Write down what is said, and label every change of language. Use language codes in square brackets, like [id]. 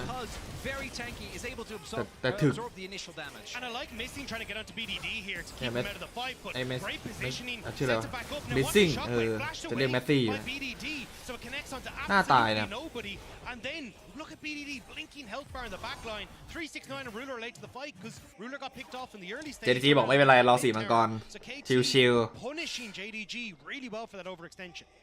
[en] Cuz very tanky is able to absorb the initial damage. And I like Missing trying to get onto BDD here to keep him out of the fight, but great positioning. [th] ชื่ออะไรวะ Missing จะเรียกแมสซี่ [en] So it connects onto absolutely nobody. And then look at BDD blinking health bar in the back line. 369 and Ruler late to the fight because Ruler got picked off in the early stage. [th] JDG บอกไม่เป็นไรรอ4มังกรชิล [en] punishing JDG really well for that overextension.